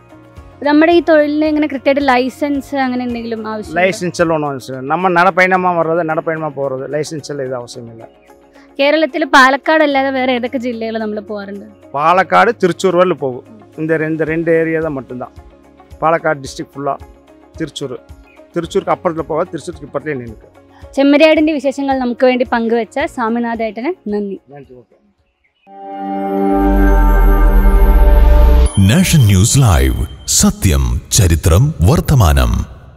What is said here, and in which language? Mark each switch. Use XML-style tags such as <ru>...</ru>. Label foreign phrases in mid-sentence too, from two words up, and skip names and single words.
<ml>നമ്മുടെ ഈ തൊഴിലിന് ഇങ്ങനെ കൃത്യമായിട്ട് ലൈസൻസ് അങ്ങനെ എന്തെങ്കിലും ആവശ്യം?</ml> <ta>லைசன்ஸ் எல்லாம் ஒன்றும் அவசியம். நம்ம நடப்பயணமாக வர்றது, நடப்பயணமாக போகிறது, லைசன்ஸ் எல்லாம் இது அவசியம் இல்லை.</ta> <ml>കേരളത്തിൽ പാലക്കാട് അല്ലാതെ വേറെ ഏതൊക്കെ ജില്ലകൾ നമ്മൾ പോകാറുണ്ട്?</ml> <ta>பாலக்காடு, திருச்சூர் வரல போகும். இந்த ரெண்டு ஏரியா தான் மட்டும்தான். பாலக்காடு டிஸ்ட்ரிக்ட் ஃபுல்லாக. திருச்சூருக்கு அப்புறத்தில் போகாது. திருச்சூருக்கு இப்பறத்துலேயே நின்று.</ta> <ml>ചെമ്മരിയാടിൻ്റെ വിശേഷങ്ങൾ നമുക്ക് വേണ്ടി പങ്കുവെച്ച സ്വാമിനാഥേട്ടന് നന്ദി.</ml> <ta>நன்றி. ஓகே.</ta> <ml>നാഷൻ ന്യൂസ് ലൈവ്, സത്യം, ചരിത്രം, വർത്തമാനം.</ml>